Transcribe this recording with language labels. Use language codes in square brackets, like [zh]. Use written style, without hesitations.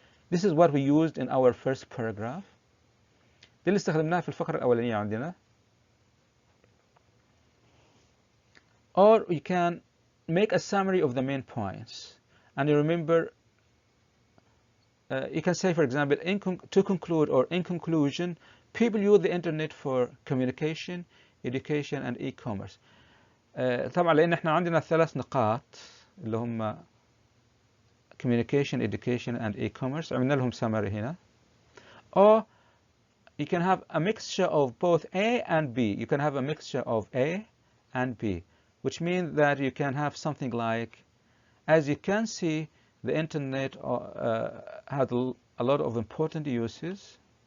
[en] This is what we used in our first paragraph. [ar] دي اللي استخدمناها في الفقرة الأولانية عندنا. [en] Or you can make a summary of the main points. And you remember, you can say, for example, to conclude or in conclusion, people use the internet for communication, education, and e-commerce. [ar] طبعا لأن احنا عندنا 3 نقاط اللي هم [en] communication, education, and e-commerce. [ar] عملنا لهم summary هنا. [en] Or you can have a mixture of both A and B. You can have a mixture of A and B, which means that you can have something like, as you can see, the internet had a lot of important uses.